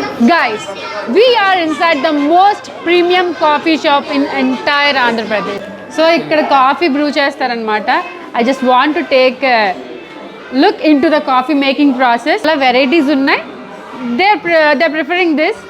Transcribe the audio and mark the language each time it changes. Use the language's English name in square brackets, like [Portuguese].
[English] Guys, we are inside the most premium coffee shop in entire Andhra Pradesh. [Telugu] So ఇక్కడ coffee Bru చేస్తారనమాట. [English] I just want to take a look into the coffee making process. [Telugu] అలా varieties ఉన్నాయి. [English] they're preferring this.